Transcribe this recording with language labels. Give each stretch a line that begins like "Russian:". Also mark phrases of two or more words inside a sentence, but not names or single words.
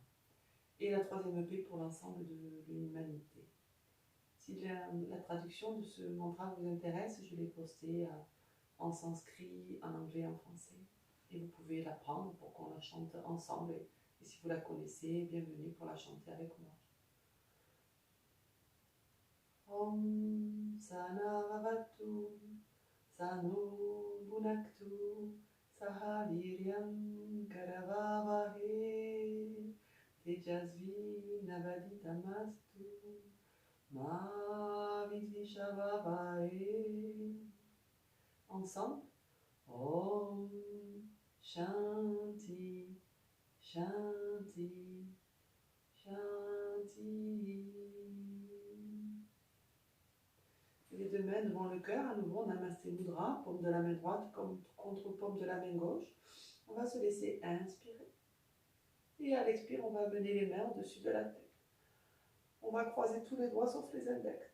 French: Et la troisième paix pour l'ensemble de l'humanité. Si la traduction de ce mantra vous intéresse, je l'ai posté en sanskrit, en anglais, en français. Et vous pouvez la prendre pour qu'on la chante ensemble. Et si vous la connaissez, bienvenue pour la chanter avec moi.
Sanskrit: ॐ सहनाववतु सहनौ भुनक्तु सहवीर्यं करवावहै तेजस्वि नावधीतमस्तु मा विद्विषावहै.
French: Ensemble.
Sanskrit: ॐ शान्तिः शान्तिः शान्तिः.
French: Les 2 mains devant le cœur, à nouveau,
Sanskrit: नमस्ते मुद्रा,
French: paume de la main droite contre paume de la main gauche. On va se laisser inspirer. Et à l'expire, on va mener les mains au-dessus de la tête. On va croiser tous les doigts sauf les index.